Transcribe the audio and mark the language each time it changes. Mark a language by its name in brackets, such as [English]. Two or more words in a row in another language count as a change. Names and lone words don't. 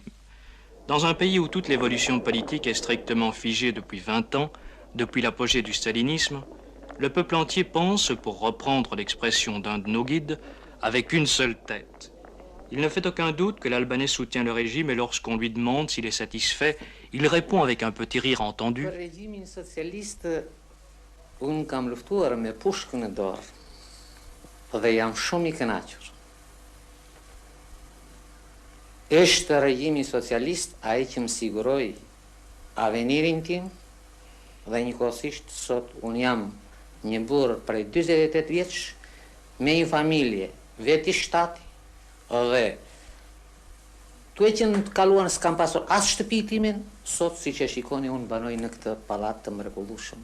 [French] Dans un pays où toute l'évolution politique est strictement figée depuis 20 ans, depuis l'apogée du stalinisme, le peuple entier pense, pour reprendre l'expression d'un de nos guides, avec une seule tête. Il ne fait aucun doute que l'Albanais soutient le régime et lorsqu'on lui demande s'il est satisfait, il répond avec un petit rire entendu. Le régime socialiste, [Albanian] un kam luftuar me pushkën në dorë dhe jam shumë I kënaqur. Është regjimi socialist ai që më siguroi avenirin tim dhe njëkohësisht sot un jam një burr prej 48 vjeç me një familje vetë shtati dhe tuaj që në të kaluar s'kam pasur as shtëpi timin, sot siç e shikoni unë banoj në këtë pallat të mrekullueshëm.